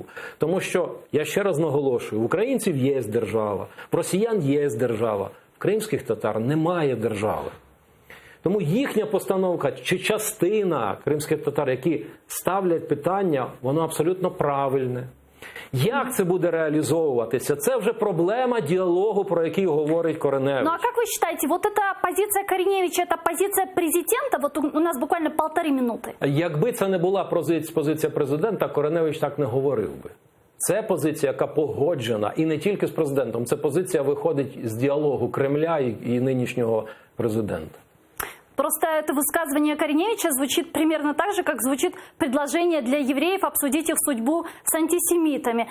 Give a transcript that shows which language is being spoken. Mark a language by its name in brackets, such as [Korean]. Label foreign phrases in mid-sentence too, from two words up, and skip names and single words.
[Ukrainian] Тому що, я ще раз наголошую, в українців є держава, в росіян є держава, в кримських татар немає держави. Тому їхня постановка чи частина кримських татар, які ставлять питання, воно абсолютно правильне. Як це буде реалізовуватися? Це вже проблема діалогу, про який говорить Кориневич. [Russian] Ну а как вы считаете, вот эта позиция Кориневича, это позиция президента? Вот у нас буквально 1,5 минути. [Ukrainian] Якби це не була позиція президента, Кориневич так не говорив би. Це позиція, яка погоджена, і не тільки з президентом. Це позиція виходить з діалогу Кремля і нинішнього президента. [Russian] Просто это высказывание Кориневича звучит примерно так же, как звучит предложение для евреев обсудить их судьбу с антисемитами.